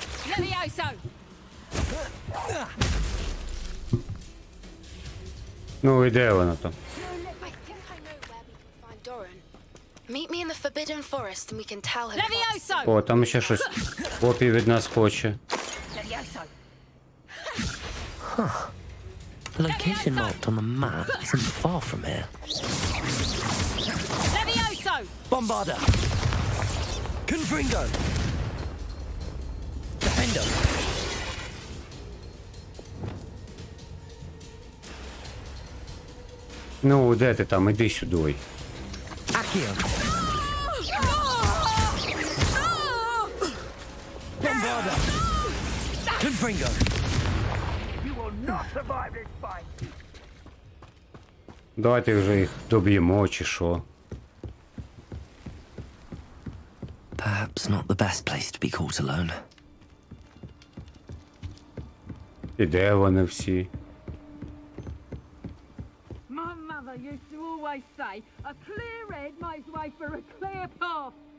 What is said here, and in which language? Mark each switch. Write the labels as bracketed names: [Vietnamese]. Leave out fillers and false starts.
[English] Let me out, so! [Ukrainian] Ну і де вона там? [English] I think I know where we can find Doran. Meet me in the Forbidden Forest and we can tell him Let me about out, so! [Ukrainian] О, там ще щось копій від нас хоче. [English] Let me out, so! The location marked on the map isn't far from here. Let me out, so! Bombarda! Confringo! Defender! [Ukrainian] Ну, де ти там? Іди сюди. [English] Accio! Bombarda! Confringo! You will not survive this fight. [Ukrainian] Давайте вже їх доб'ємо, чи що. [English] Perhaps not the best place to be caught alone. [Ukrainian] І де вони всі? [English] My mother used to always say, a clear head makes way for a clear path.